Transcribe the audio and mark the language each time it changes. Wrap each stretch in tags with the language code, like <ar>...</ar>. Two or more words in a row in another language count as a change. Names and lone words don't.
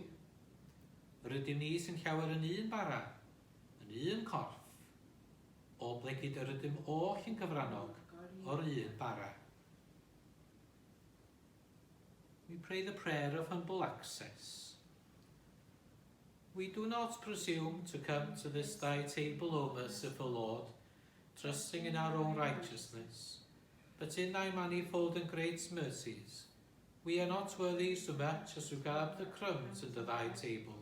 <cy>Rydym ni sy'n llawer yn un bara, yn un corff, o blegyd yr ydym oll yn gyfrannog o'r un bara.</cy> <en>We pray the prayer of humble access. We do not presume to come to this thy table, O merciful Lord, trusting in our own righteousness, but in thy manifold and great mercies, we are not worthy so much as to grab the crumbs under thy table.</en>